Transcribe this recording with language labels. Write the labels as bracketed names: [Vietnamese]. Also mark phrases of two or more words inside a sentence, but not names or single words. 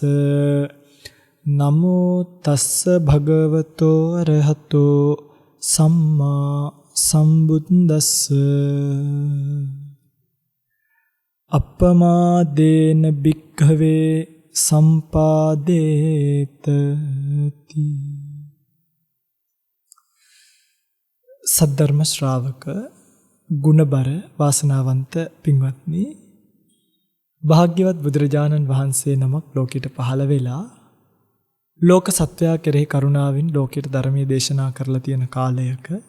[Pali] නමෝ තස්ස භගවතෝ අරහතෝ සම්මා සම්බුද්දස්ස. අප්පමාදේන භික්ඛවේ සම්පාදේතති. [Sinhala] සද්ධර්ම ශ්‍රාවක ගුණබර වාසනාවන්ත පින්වත්නි, භාග්‍යවත් බුදුරජාණන් වහන්සේ නමක් ලෝකෙට පහළ වෙලා ලෝක සත්වයා කෙරෙහි කරුණාවෙන් ලෝකයට ධර්මයේ දේශනා කරලා තියෙන කාලයක